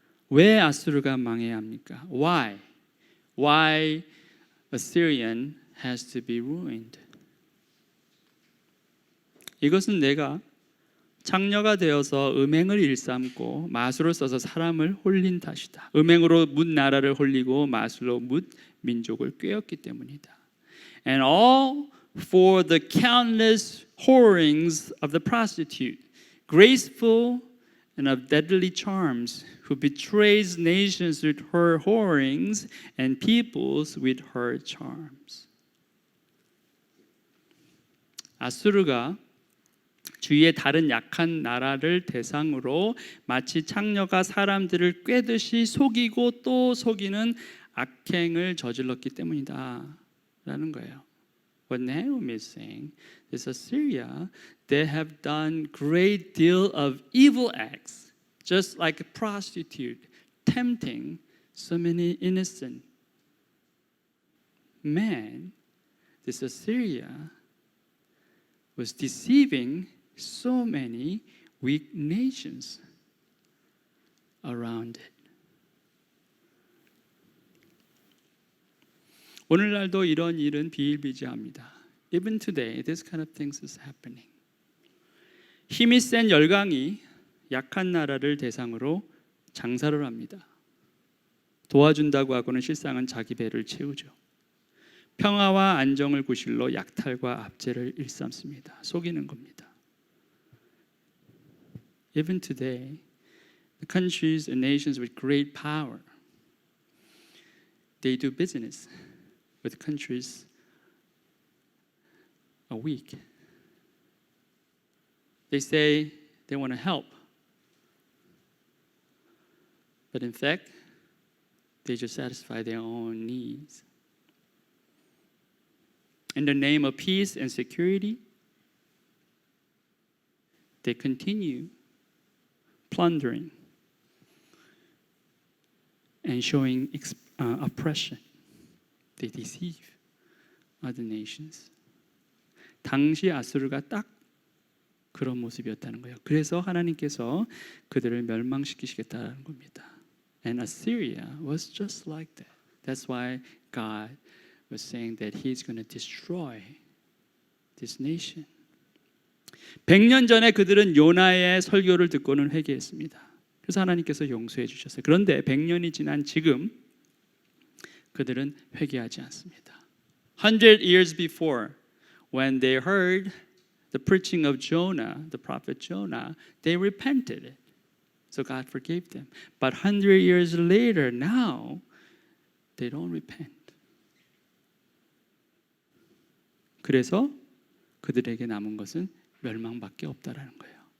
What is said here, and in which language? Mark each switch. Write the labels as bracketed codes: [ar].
[ko] 왜 아수르가 망해야 합니까? [en] Why? Why Assyrian has to be ruined? [ko] 이것은 내가 창녀가 되어서 음행을 일삼고 마술을 써서 사람을 홀린 탓이다. 음행으로 뭇 나라를 홀리고 마술로 뭇 민족을 꾀었기 때문이다. [en] And all for the countless whorings of the prostitute, graceful and of deadly charms, who betrays nations with her whorings and peoples with her charms. [ko] 아수르가 주위의 다른 약한 나라를 대상으로 마치 창녀가 사람들을 꿰듯이 속이고 또 속이는 악행을 저질렀기 때문이다 라는 거예요. [en] what Nahum is saying is Assyria, they have done great deal of evil acts, just like a prostitute, tempting so many innocent men. This Assyria was deceiving so many weak nations around it. [ko] 오늘날도 이런 일은 비일비재합니다. [en] Even today, this kind of things is happening. [ko] 힘이 센 열강이 약한 나라를 대상으로 장사를 합니다. 도와준다고 하고는 실상은 자기 배를 채우죠. 평화와 안정을 구실로 약탈과 압제를 일삼습니다. 속이는 겁니다. [en] Even today, the countries and nations with great power, they do business with countries are weak. They say they want to help, but in fact, they just satisfy their own needs. In the name of peace and security, they continue plundering and showing oppression. They deceive other nations. [ko] 당시 아수르가 딱 그런 모습이었다는 거예요. 그래서 하나님께서 그들을 멸망시키시겠다는 겁니다. [en] And Assyria was just like that. That's why God was saying that He's going to destroy this nation. [ko] 100년 전에 그들은 요나의 설교를 듣고는 회개했습니다. 그래서 하나님께서 용서해 주셨어요. 그런데 100년이 지난 지금 그들은 회개하지 않습니다. [en] 100 years before, when they heard the preaching of Jonah, the prophet Jonah, they repented. So God forgave them. But 100 years later, now, they don't repent. [ko] 그래서 그들에게 남은 것은 멸망밖에 없다라는 거예요.